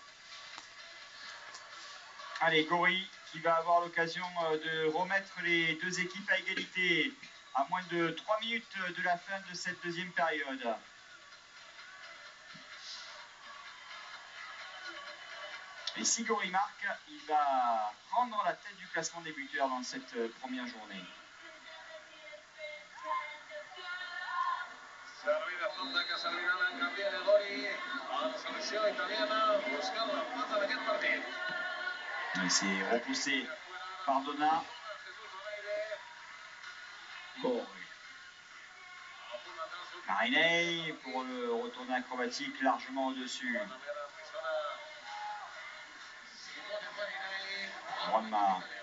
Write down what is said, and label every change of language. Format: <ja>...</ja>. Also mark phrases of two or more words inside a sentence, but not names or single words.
<fr>Allez, Gori qui va avoir l'occasion de remettre les deux équipes à égalité à moins de 3 minutes de la fin de cette deuxième période. Et si Gori marque, il va prendre la tête du classement des buteurs dans cette première journée.</fr> <ca>Servida fonda que servirà en Gabriele Gori a la selecció italiana buscant l'empat en aquest partit.</ca> <fr>Il s'est repoussé par Donna. Gori. Marinei pour le retourner acrobatique largement au-dessus. Juanma.</fr>